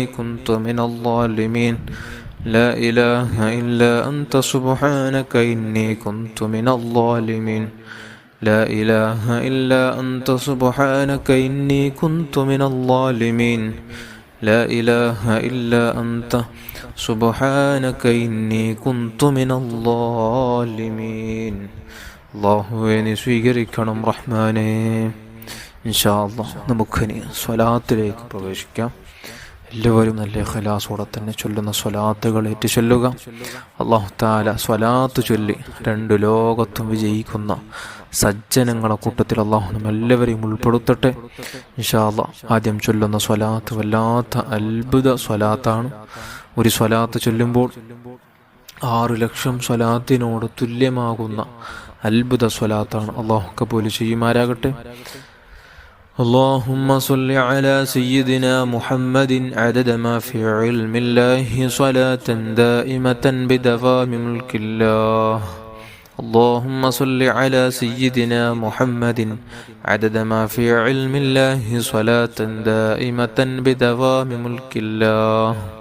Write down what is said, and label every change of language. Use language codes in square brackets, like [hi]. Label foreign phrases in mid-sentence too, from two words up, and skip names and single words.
[ar] كنت من الظالمين لا إله إلا أنت سبحانك إني كنت من الظالمين لا إله إلا أنت سبحانك إني كنت من الظالمين لا إله إلا أنت سبحانك إني كنت من الظالمين [ml] അല്ലാഹുവേ സ്വീകരിക്കണം റഹ്മാനേ. [ar] إن شاء الله [ml] നമുക്കിനി സ്വലാത്തിലേക്ക് പ്രവേശിക്കാം. എല്ലാവരും നല്ല ഖലാസോടെ തന്നെ ചൊല്ലുന്ന സ്വലാത്തുകൾ ഏറ്റു ചൊല്ലുക. [ar] الله تعالى [ml] സ്വലാത്ത് ചൊല്ലി രണ്ട് ലോകത്തും വിജയിക്കുന്ന സജ്ജനങ്ങളെ കൂട്ടത്തിൽ അല്ലാഹു നമ്മെല്ലാവരെയും ഉൾപ്പെടുത്തട്ടെ. [ar] إن شاء الله [ml] ആദ്യം ചൊല്ലുന്ന സ്വലാത്ത് വല്ലാത്ത അത്ഭുത സ്വലാത്താണ്. ഒരു സ്വലാത്ത് ചൊല്ലുമ്പോൾ 6 ലക്ഷം സ്വലാത്തിനോട് തുല്യമാകുന്ന അത്ഭുത സ്വലാത്താണ്. അല്ലാഹു കബൂൽ ചെയ്യുമാറാകട്ടെ. [ar] اللهم صل على سيدنا محمد عدد ما في علم الله صلاة دائمة بدوام ملك الله. اللهم صل على سيدنا محمد عدد ما في علم الله صلاة دائمة بدوام ملك الله.